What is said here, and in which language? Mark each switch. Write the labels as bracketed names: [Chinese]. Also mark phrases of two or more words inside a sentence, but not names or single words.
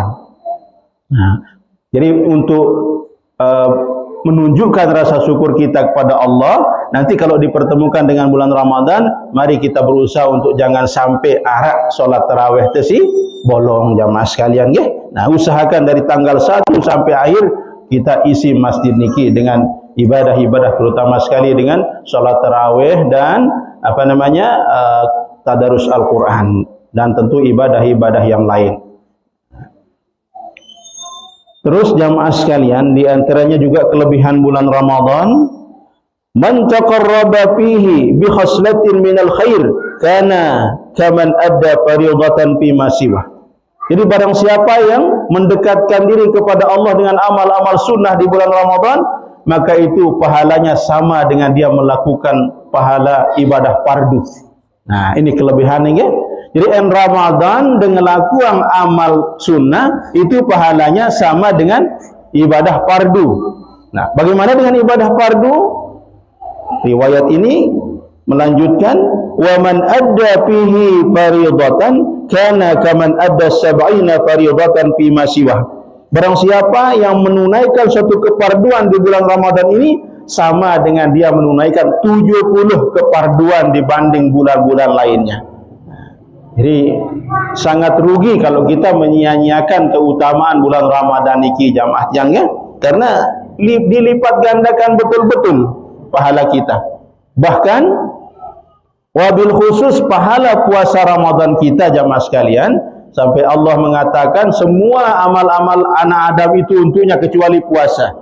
[Indonesian] Nah, jadi untuk menunjukkan rasa syukur kita kepada Allah, nanti kalau dipertemukan dengan bulan Ramadan, mari kita berusaha untuk jangan sampai arak solat tarawih tesi bolong jamaah sekalian nggih. Nah, usahakan dari tanggal 1 sampai akhir kita isi masjid niki dengan ibadah-ibadah, terutama sekali dengan solat tarawih dan tadarus Al-Qur'an, dan tentu ibadah-ibadah yang lain. Terus jamaah sekalian, di antaranya juga kelebihan bulan Ramadan, [Arabic] من تقرب فيه بخصلة من الخير كان كمن أدى فريضة فيما سوى. [Indonesian] Jadi barang siapa yang mendekatkan diri kepada Allah dengan amal-amal sunnah di bulan Ramadan, maka itu pahalanya sama dengan dia melakukan pahala ibadah fardu. Nah, ini kelebihannya ya. Jadi Ramadan dengan lakukan amal sunnah itu pahalanya sama dengan ibadah fardu. Nah, bagaimana dengan ibadah fardu? Riwayat ini melanjutkan, [Arabic] ومن أدى فيه فريضة كان كمن أدى 70 فريضة فيما سوى. [Indonesian] Barang siapa yang menunaikan suatu kefarduan di bulan Ramadan ini sama dengan dia menunaikan 70 kefarduan dibanding bulan-bulan lainnya. Jadi sangat rugi kalau kita menyia-nyiakan keutamaan bulan Ramadan niki jamaah jangnya, karena dilipat gandakan betul-betul pahala kita. Bahkan [Arabic] وبالخصوص [Indonesian] pahala puasa Ramadan kita jamaah sekalian, sampai Allah mengatakan semua amal-amal anak Adam itu untuknya kecuali puasa.